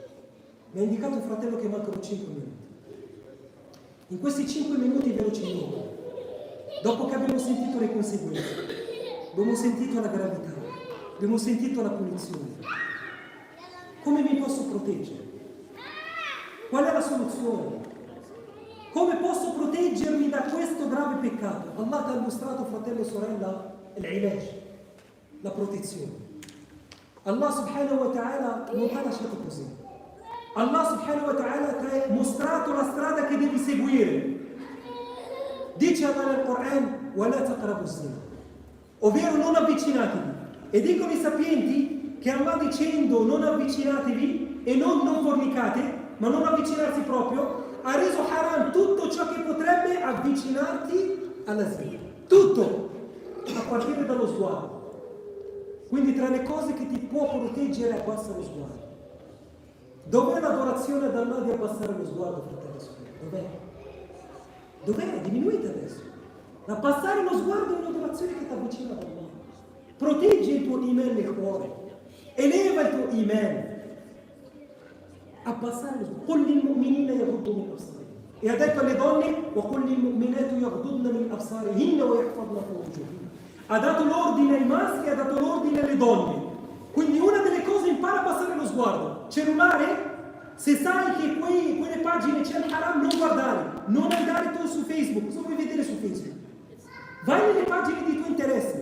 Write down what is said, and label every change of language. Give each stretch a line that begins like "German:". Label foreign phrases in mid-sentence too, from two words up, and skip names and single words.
Italian: Mi ha indicato il fratello che mancano 5 minuti. In questi 5 minuti velocemente, dopo che abbiamo sentito le conseguenze, abbiamo sentito la gravità, abbiamo sentito la punizione, come mi posso proteggere? Qual è la soluzione? Come posso proteggermi da questo grave peccato? Allah ti ha mostrato, fratello e sorella, l'ilaj, la protezione. Allah
Arabic: سبحانه وتعالى
Italian: non ti ha lasciato così. Allah
Arabic: سبحانه وتعالى
Italian: ti ha mostrato la strada che devi seguire. Dice Allah nel Coran,
Arabic: وَلَا تَقْرَبُوا الزِّنَا,
Italian: ovvero non avvicinatevi. E dicono i sapienti che Allah dicendo non avvicinatevi e non fornicate, ma non avvicinarsi proprio, ha reso haram tutto ciò che potrebbe avvicinarti alla zina. Tutto, a partire dallo sguardo. Quindi tra le cose che ti può proteggere, abbassa lo sguardo. Dov'è l'adorazione ad Allah di abbassare lo sguardo, fratello e sorella? Dov'è? Dov'è? Diminuite adesso. Abbassare lo sguardo è un'adorazione che ti avvicina ad Allah. Protegge il tuo iman nel cuore. Eleva il tuo iman. Abbassare lo sguardo.
Arabic: قُلْ لِلْمُؤْمِنِينَ يَغُضُّوا مِنْ أَبْصَارِهِمْ.
Italian: E ha detto alle donne,
Arabic: وَقُلْ لِلْمُؤْمِنَاتُ يَغْضُضْنَ مِنْ أَبْصَارِهِنَّ وَيَحْفَظْنَ فُرُوجَهُنَّ.
Italian: Ha dato l'ordine ai maschi e ha dato l'ordine alle donne. Quindi una delle cose, impara a abbassare lo sguardo. Cellulare, se sai che quelle pagine c'è il haram, non guardare, non andare tu su Facebook. Cosa vuoi vedere su Facebook? Vai nelle pagine di tuo interesse.